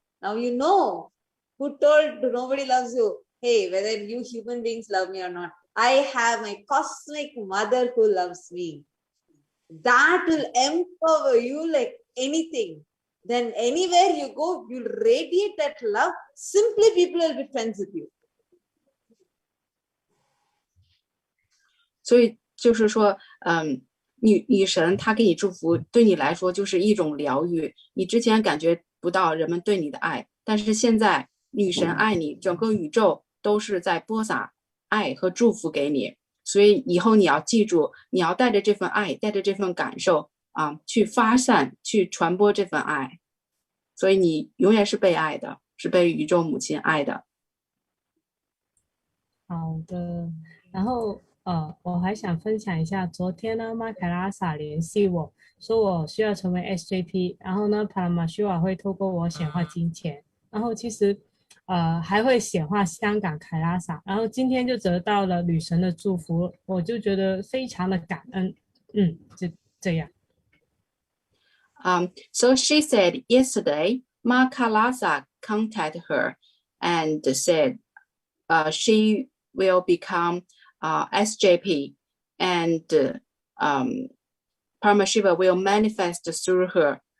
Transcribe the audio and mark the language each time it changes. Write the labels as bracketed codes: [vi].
[en] Now you know who told nobody loves you. Hey, whether you human beings love me or not, I have my cosmic mother who loves me. That will empower you like anything. Then anywhere you go, you'll radiate that love. Simply people will be friends with you. [zh] 所以就是说，女神她给你祝福，对你来说就是一种疗愈。你之前感觉不到人们对你的爱，但是现在女神爱你，整个宇宙都是在播撒爱和祝福给你。所以以后你要记住，你要带着这份爱，带着这份感受去发散，去传播这份爱。所以你永远是被爱的，是被宇宙母亲爱的。好的，然后我还想分享一下，昨天呢，马凯拉萨联系我说我需要成为 SJP， 然后呢，帕拉马修瓦会透过我显化金钱，然后其实还会显化香港凯拉萨，然后今天就得到了女神的祝福，我就觉得非常的感恩，就这样。 [en] So she said yesterday, Ma Kailasa contacted her and said she will become SJP and Paramashiva will manifest through her.